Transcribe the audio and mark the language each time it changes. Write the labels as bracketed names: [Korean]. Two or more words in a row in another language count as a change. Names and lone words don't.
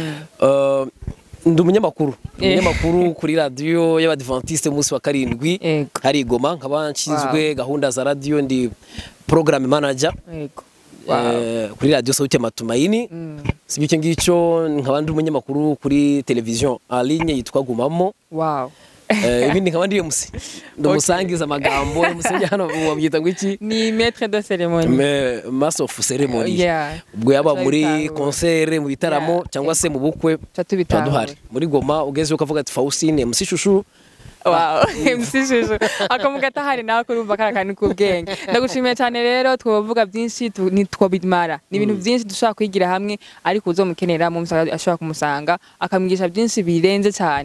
[Kinyarwanda] Ndi umunyamakuru kuri radio y'Abadventiste umunsi wa 7 hari Igoma, nkaba nshinzwe gahunda za radio, ndi [English] program manager [Kinyarwanda] kuri radio Sauti ya Matumaini. Sibyo icyo ngicyo, nkaba ndi umunyamakuru kuri television [French] en ligne [Kinyarwanda] yitwa Gumamo. Ibindi nkaba ndi MC, ndumusangiza amagambo, musenge hano wabyita ngo iki? [French] Ni maître de cérémonie, [English] master of ceremony. [Kinyarwanda] Ubwo yaba muri concert, mu bitaramo cyangwa se mu bukwe duhari. Muri Goma ugeze ukavuga ati Faustin MC Shushu. MC Shushu akamugata hari nawe kurumva karakani kubwenge. Ndagushimiye cyane rero, twovuga byinshi ntitwobimara. Ni ibintu byinshi dushaka kwigira hamwe, ariko uzomukenera mu musanga ashobora kumusanga akamwigisha byinshi birenze cyane.